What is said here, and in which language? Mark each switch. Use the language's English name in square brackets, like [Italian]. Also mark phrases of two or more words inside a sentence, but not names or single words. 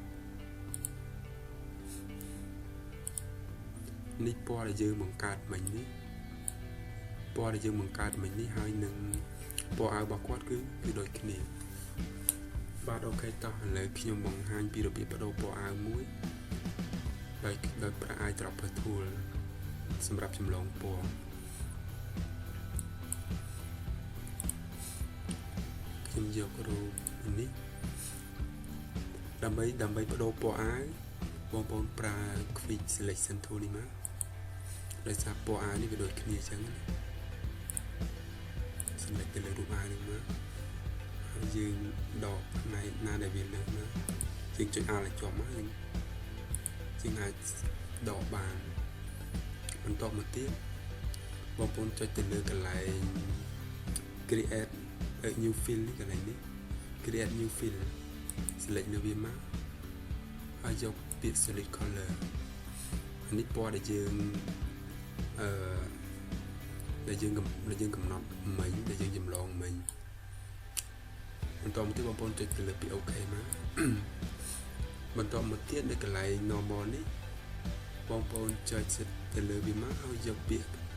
[Khmer] នេះពណ៌ដែលយើងបង្កើតមិញនេះពណ៌ដែលយើងបង្កើតមិញនេះហើយនឹងពណ៌អាវរបស់គាត់គឺដូចគ្នាបាទអូខេតោះឥឡូវខ្ញុំបង្ហាញពីរបៀបបដូរពណ៌អាវមួយដោយប្រើ [English] I dropper tool [Khmer] សម្រាប់ចម្លងពណ៌ ខ្ញុំយករូបនេះដើម្បីបដូរពណ៌អាវបងប្អូនប្រើ [English] quick selection tool [Khmer] នេះមកដោយសារពណ៌អាវនេះវាដូចគ្នាអញ្ចឹងណា select ទៅលើរូបអាវនេះមកហើយយើងដកផ្នែកណាដែលវាលើសមកយើងចុច Alt ឲ្យជាប់មកយើងអាចដកបានបន្តមកទៀតបងប្អូនចុចទៅលើកន្លែង [English] create a new fill [Khmer] នេះកន្លែងនេះ [English] create new fill [Khmer] select លើវាមកហើយយកពាក្យ [English] solid color [Khmer] អានេះពណ៌ដែលយើង ដែលយើងកំណត់មិញដែលយើងចម្លងមិញបន្តមកទៀតបងប្អូនចុចទៅលើពាក្យ OK មកបន្តមកទៀតនៅកន្លែង normal នេះបងប្អូនចុចទៅលើវាមកហើយយកពាក្យ